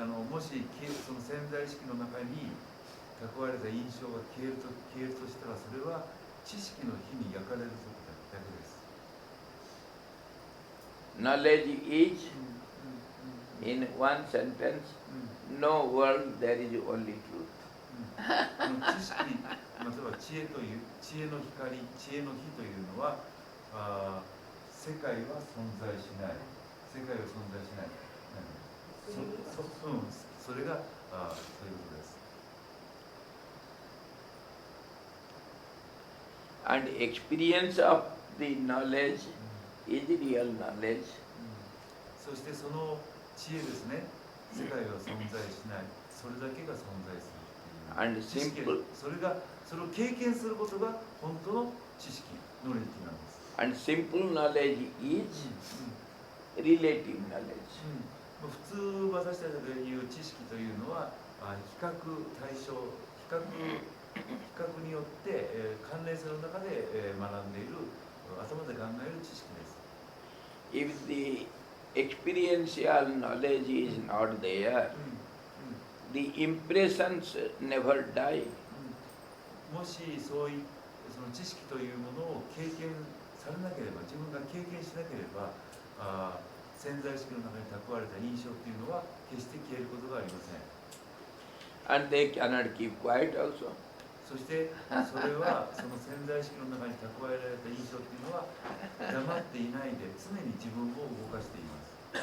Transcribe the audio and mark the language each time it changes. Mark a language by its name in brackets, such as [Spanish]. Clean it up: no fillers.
[Japanese] もしその潜在意識の中に蓄えられた印象が消えるとしたら、それは知識の火に焼かれる時だけです。 [English] Knowledge is, in one sentence, no world, there is only truth. [Japanese] 知識、または知恵という知恵の光、知恵の火というのは、世界は存在しない。世界は存在しない。それがそういうことです。 [English] And experience of the knowledge is real knowledge. [Japanese] そしてその知恵ですね、世界は存在しない。それだけが存在する。 [English] And simple. [Japanese] それを経験することが本当の知識、ノレッジなんです。 [English] And simple knowledge is relative knowledge. [Japanese] 普通私たちが言う知識というのは比較対象、比較によって、関連性の中で、学んでいる、頭で考える知識です。 [English] If the experiential knowledge is not there, the impressions never die. [Japanese] もしそういうその知識というものを経験されなければ、自分が経験しなければ、潜在意識の中に蓄われた印象というのは決して消えることがありません。 [English] And they cannot keep quiet also. [Japanese] そしてそれはその潜在意識の中に蓄えられた印象というのは黙っていないで常に自分を動かしています。